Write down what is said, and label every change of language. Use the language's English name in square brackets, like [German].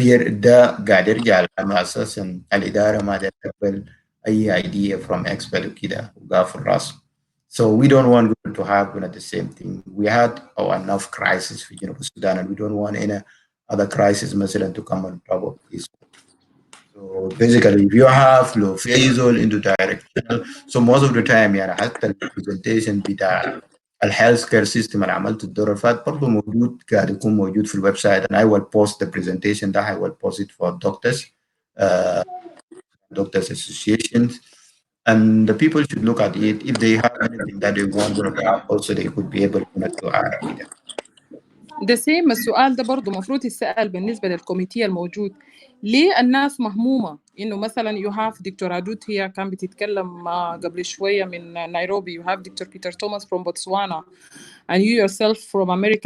[Arabic] ده قاعد يرجع لأنه أساسا الإدارة ما تقبل أي [English] idea from expert [Arabic] وكده وقافل راسه. [English] So we don't want to have the same thing. We had enough crisis [Arabic] في جنوب السودان [English] and we don't want any other crisis مثلا to come on top of this. So basically if you have low phasal into directional, so most of the time [Arabic] يعني حتى البرزنتيشن بتاع الهيلث كير سيستم اللي عملته الدور اللي فات برضه موجود، قاعد يكون موجود في الويب سايت [English] and I will post the presentation [Arabic] ده [English] I will post it for doctors associations and the people should look at it. If they have anything that they want to have also they could be able to add it. [Arabic] ده سيم السؤال ده برضه مفروض يسأل بالنسبة للكوميتي الموجود. ليه الناس مهمومة إنه مثلا [English] you have [Arabic] دكتور عدود هي كان بتتكلم قبل شوية من نيروبي، you have دكتور بيتر توماس [English] from Botswana and you yourself from America.